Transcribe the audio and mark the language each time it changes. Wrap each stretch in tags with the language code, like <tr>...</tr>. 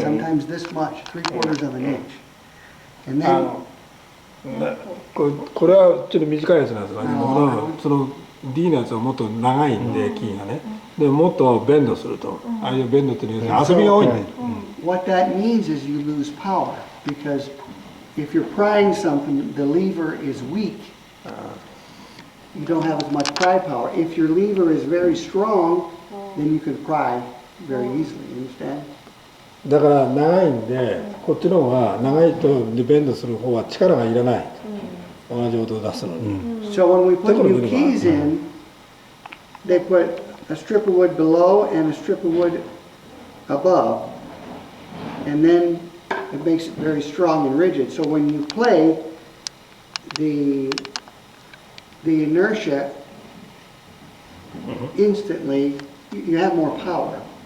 <en>Sometimes this much, 3/4 of an inch. And then</en> <ja>これはちょっと短いやつなんですが、その D のやつはもっと長いんで、キーがね。でもっとベンドすると、ああいうベンドっていうのは遊びが多いんで。</ja> <en>what that means is you lose power because if you're prying something, the lever is weak. You don't have as much pry power. If your lever is very strong, then you can pry very easily. You understand?</en> <ja>だから長いんで、こっちの方が長いとベンドする方は力がいらない。同じ音を出すのに。</ja> <en>So when we put new keys in, they put a strip of wood below and a strip of wood above. and then it makes it very strong and rigid. So when you play, the inertia instantly, you have more power.</en>